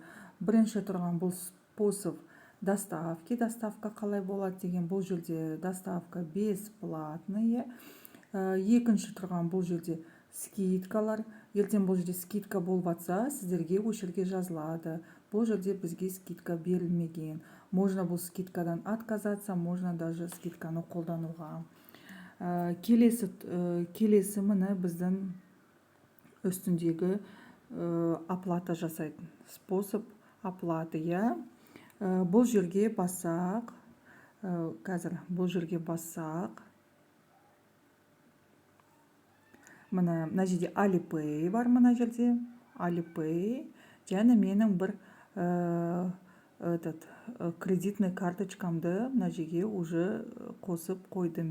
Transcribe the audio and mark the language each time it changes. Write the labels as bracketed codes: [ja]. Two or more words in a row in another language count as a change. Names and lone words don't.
[kk] Бірінші тұрған бұл [ru] способ доставки, [kk] доставка қалай болады деген, бұл жерде [ru] доставка бесплатный. [kk] Екінші тұрған бұл жерде скидкалар. Ертең бұл жерде скидка болып жатса, сіздерге өшірге жазылады. Бұл жерде бізге скидка берілмеген. Можно бұл скидкадан отказаться, [ru] можно даже [kk] скидканы қолдануға. Келесі міне біздің үстіндегі оплата жасайтын [ru] способ оплаты. [kk] Бұл жерге бассақ, қазір бұл жерге бассақ, мына жерде Alipay бар, мына жерде Alipay, және менің бір кредитный карточкамды мына жерге уже қосып қойдым.